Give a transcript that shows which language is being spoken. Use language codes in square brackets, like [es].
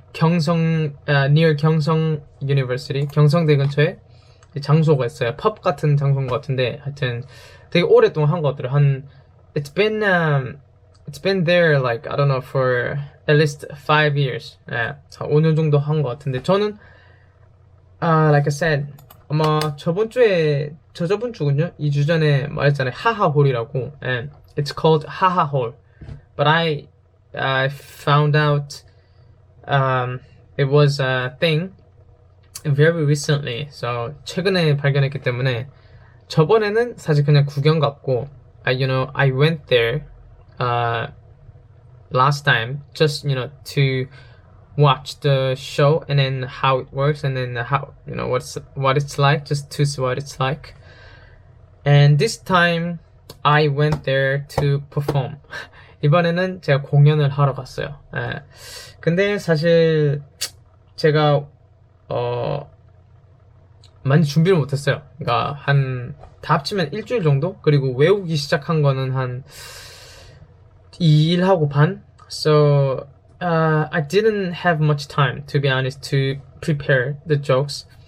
[ko] near 경성 University, 경성대 근처에 장소가 있어요. 펍 같은 장소인 것 같은데 하여튼 되게 오랫동안 한 것 같더라고요. [en] It's been there like I don't know for at least 5 years. [ko] 예, 5년 정도 한 것 같은데 저는 [en] like I said [ko] 아마 저번 주군요. 2주 전에 말했잖아요. 하하홀이라고. [en] And it's called 하하홀. But I found out it was a thing very recently. So [ko] 최근에 발견했기 때문에 저번에는 사실 그냥 구경 갔고 [en] I went there last time just to watch the show and then how it works and then how what it's like, just to see what it's like. And this time I went there to perform. [ko] 이번에는 제가 공연을 하러 갔어요. 예. 근데 사실 제가 많이 준비를 못했어요. 그러니까 다 합치면 일주일 정도? 그리고 외우기 시작한 거는 한 2일 하고 반? [en] So I didn't have much time, to be honest, to prepare the jokes.